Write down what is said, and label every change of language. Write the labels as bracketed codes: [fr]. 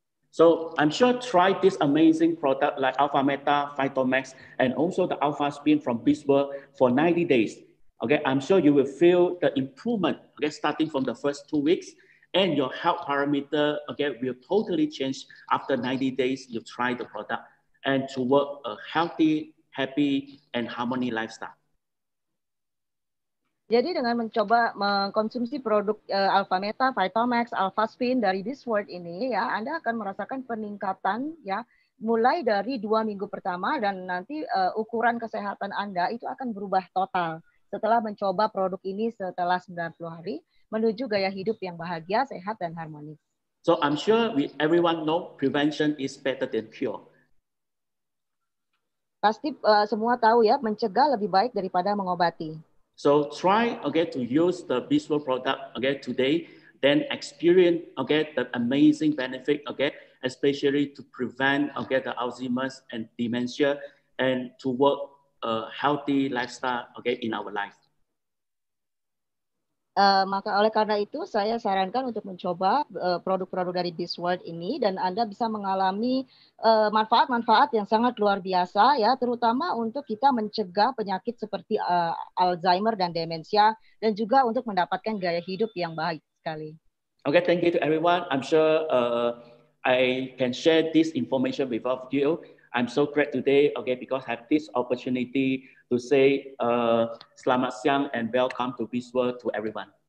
[en] So I'm sure try this amazing product like Alpha Meta, Phytomax, and also the Alpha Spin from Bisworld for 90 days. Okay, I'm sure you will feel the improvement, okay, starting from the first 2 weeks, and your health parameter, okay, will totally change after 90 days you try the product and to work a healthy, happy, and harmony lifestyle. [id] Jadi dengan mencoba mengkonsumsi produk Alpha Meta, Phytomax, Alpha Spin dari Bisworld ini ya, Anda akan merasakan peningkatan ya mulai dari 2 minggu pertama dan nanti ukuran kesehatan Anda itu akan berubah total setelah mencoba produk ini setelah 90 hari menuju gaya hidup yang bahagia, sehat dan harmonis. [en] So I'm sure everyone know prevention is better than cure. [id] Pasti semua tahu ya, mencegah lebih baik daripada mengobati. [en] So try again to use the Bisworld product again today, then experience again the amazing benefit again, especially to prevent again the Alzheimer's and dementia, and to work a healthy lifestyle again in our life. [id] Maka oleh karena itu saya sarankan untuk mencoba produk-produk dari Bisworld ini dan Anda bisa mengalami manfaat-manfaat yang sangat luar biasa ya, terutama untuk kita mencegah penyakit seperti Alzheimer dan demensia dan juga untuk mendapatkan gaya hidup yang baik sekali. [en] Okay, thank you to everyone. I'm sure I can share this information with all of you. I'm so glad today, okay, because I have this opportunity to say [id] selamat siang [en] and welcome to Bisworld to everyone.